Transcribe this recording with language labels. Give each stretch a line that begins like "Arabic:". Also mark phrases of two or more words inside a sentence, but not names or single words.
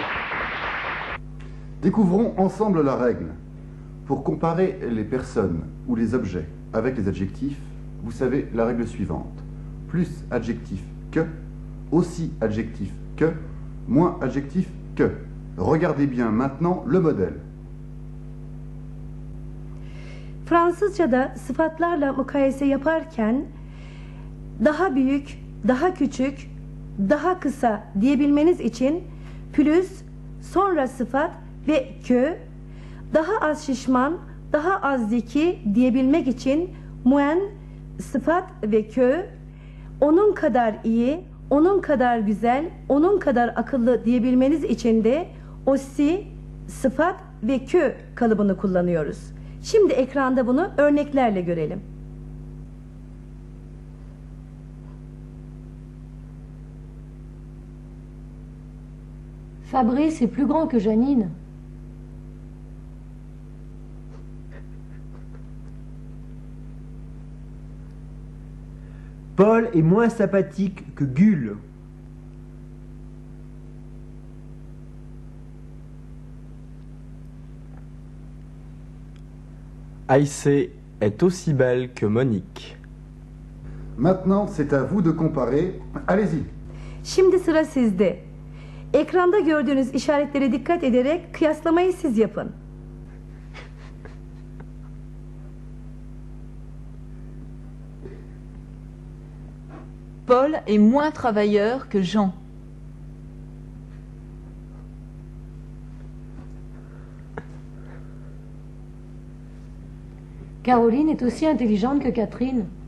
French: Découvrons ensemble la règle. Pour comparer les personnes ou les objets avec les adjectifs, vous savez la règle suivante. Plus adjectif que, aussi adjectif que, moins adjectif que. Regardez bien maintenant le modèle.
Turkish: Fransızca'da sıfatlarla mukayese yaparken daha büyük, daha küçük, daha kısa diyebilmeniz için plus, sonra sıfat ve kö, daha az şişman, daha az zeki diyebilmek için muen, sıfat ve kö, onun kadar iyi, onun kadar güzel, onun kadar akıllı diyebilmeniz için de aussi, sıfat ve kö kalıbını kullanıyoruz. Şimdi ekranda bunu örneklerle görelim.
French: Fabrice est plus grand que Janine. Paul est moins sympathique que Gull. Aïssé est aussi belle que Monique. Maintenant, c'est à vous de comparer. Allez-y.
Turkish: Şimdi sıra sizde. Ekranda gördüğünüz işaretlere dikkat ederek kıyaslamayı siz yapın.
French: Paul est moins travailleur que Jean. Caroline est aussi intelligente que Catherine.